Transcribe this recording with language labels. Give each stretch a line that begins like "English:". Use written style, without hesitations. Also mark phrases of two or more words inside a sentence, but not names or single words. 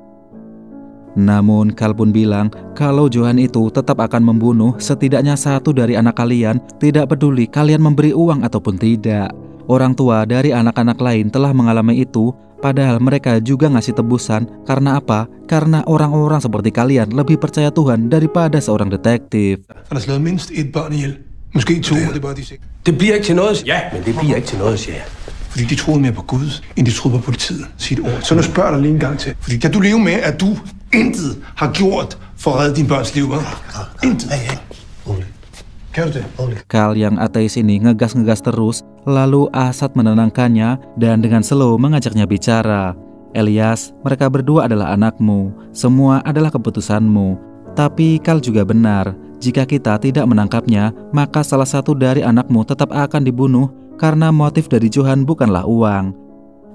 Indonesian: Namun Karl pun bilang kalau Johan itu tetap akan membunuh setidaknya satu dari anak kalian, tidak peduli kalian memberi uang ataupun tidak. Orang tua dari anak-anak lain telah mengalami itu, padahal mereka juga ngasih tebusan. Karena apa? Karena orang-orang seperti kalian lebih percaya Tuhan daripada seorang detektif.
Danish: Det bliver ikke til noget, ja, men det bliver ikke til noget, siger jeg. Fordi de troede mere på Gud, end de troede på politiet. Sig det ord. Så nu spørger dig lige en gang til. Fordi kan du leve med, at du intet har gjort for at redde din børns liv? Intet.
Indonesian: Karl yang ateis ini ngegas-ngegas terus, lalu Asad menenangkannya dan dengan slow mengajaknya bicara. Elias, mereka berdua adalah anakmu, semua adalah keputusanmu. Tapi Karl juga benar, jika kita tidak menangkapnya, maka salah satu dari anakmu tetap akan dibunuh karena motif dari Johan bukanlah uang.